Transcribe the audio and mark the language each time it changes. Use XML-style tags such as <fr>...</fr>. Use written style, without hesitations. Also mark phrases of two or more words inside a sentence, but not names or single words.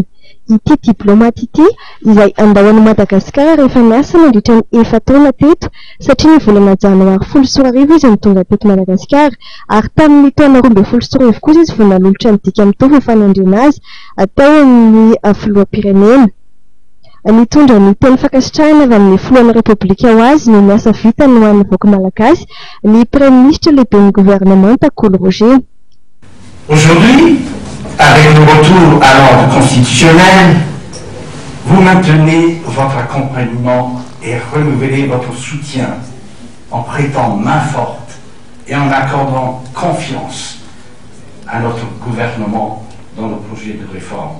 <mg>Ity diplomate ity izay andao any Madagasikara rehefa niasa nandritra ny 4 taona teto satria ny volana janoary 14 izy nitonga teto Madagasikara ary tamin'ny taona 2014 kosa izy vao nalolotra ny dika mitovy fanandrena azy atao amin'ny filoham-pirenena. Nitondra ny teny fankasitrahana avy amin'ny filohan'ny Repoblika ho azy no miasa vitany ho an'ny vahoaka malagasy ny</mg> <fr>premier ministre</fr> <mg>lehiben'ny gouvernement Takolo Roger.</mg> <fr>Aujourd'hui, avec le retour à l'ordre constitutionnel, vous maintenez votre accompagnement et renouvelez votre soutien en prêtant main forte et en accordant confiance à notre gouvernement dans le projet de réforme.</fr>